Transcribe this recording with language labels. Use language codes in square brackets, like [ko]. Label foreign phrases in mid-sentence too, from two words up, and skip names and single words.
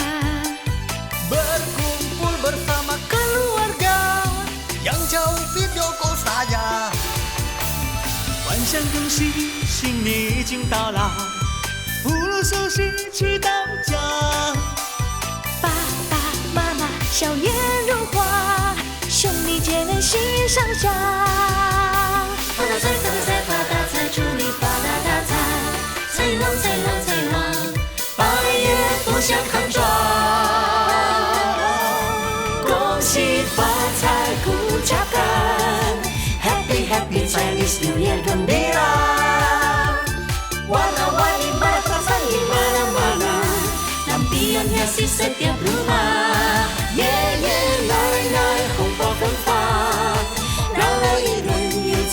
[id] Berkumpul bersama keluarga yang jauh [en] video call [id] saja， [zh] 欢声恭喜，新年已经到了，福禄寿喜去到家。爸爸妈妈笑颜如花，兄弟姐妹心上下。发大财，发大财，发大财，祝你发大大财，财旺财旺财旺，百业福享康庄。恭喜发财 [id] kucapkan [en] Happy Happy Chinese New Year [id] gembira. Warna-warni mana perasaan di mana-mana, lampion hiasi setiap rumah. [en] Yeah yeah, [zh] nai nai, 红包分发，让我一人